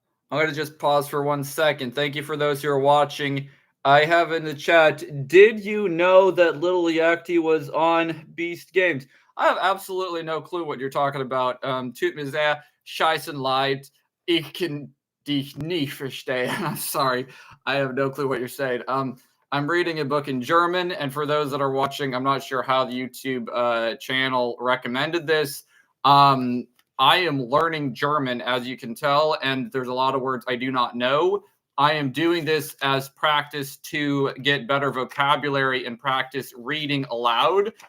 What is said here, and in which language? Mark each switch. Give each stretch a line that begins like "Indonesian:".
English: I'm going to just pause for 1 second. Thank you for those who are watching. I have in the chat, did you know that Little Yakti was on Beast Games? I have absolutely no clue what you're talking about.
German: Tut mir sehr, scheißen leid. Ich kann dich nicht verstehen.
English: I'm sorry. I have no clue what you're saying. I'm reading a book in German, and for those that are watching, I'm not sure how the YouTube channel recommended this. I am learning German, as you can tell, and there's a lot of words I do not know. I am doing this as practice to get better vocabulary and practice reading aloud.